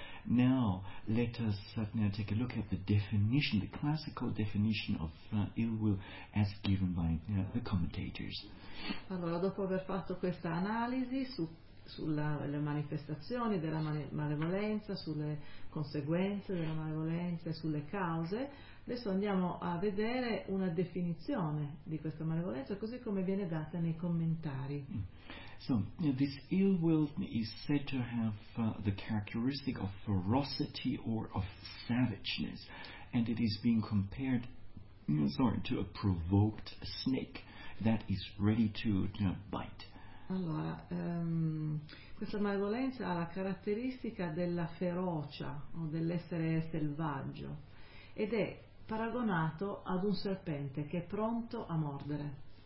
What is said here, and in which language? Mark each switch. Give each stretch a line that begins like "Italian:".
English: Now let us take a look at the definition, the classical definition of ill will as given by the commentators.
Italian: Allora, dopo aver fatto questa analisi sulle manifestazioni della malevolenza, sulle conseguenze della malevolenza e sulle cause, adesso andiamo a vedere una definizione di questa malevolenza così come viene data nei commentari.
English: So, this ill will is said to have the characteristic of ferocity or of savageness, and it is being compared to a provoked snake that is ready to bite.
Italian: Allora, questa malevolenza ha la caratteristica della ferocia o dell'essere selvaggio ed è paragonato ad un serpente che è pronto a mordere.